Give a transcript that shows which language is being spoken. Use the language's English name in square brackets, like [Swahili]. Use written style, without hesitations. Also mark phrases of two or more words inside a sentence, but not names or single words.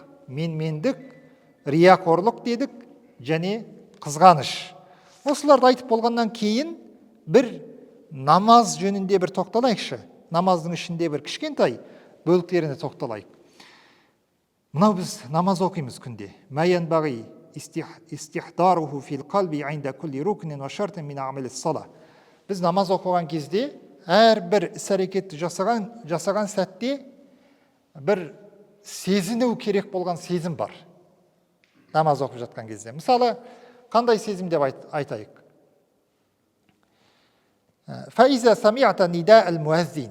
[Kazakh] Менмендік, рияқорлық дедік, және қызғаныш. Осыларды айтып болғаннан кейін бір намаз жөнінде бір тоқталайықшы. Намаздың ішінде бір кішкентай бөліктеріне тоқталайық. Мынау біз намаз оқимыз күнде. [Arabic] ما ينبغي استحضاره في القلب عند كل ركن وشرط من أعمال الصلاة. [Kazakh] Біз намаз оқыған кезде әрбір іс-әрекетті жасаған сәтте бір сезіну керек болған сезім бар. Намаз оқып жатқан кезде. Мысалы, қандай сезім деп айтайық? [Arabic] فإذا سمعت نداء المؤذن.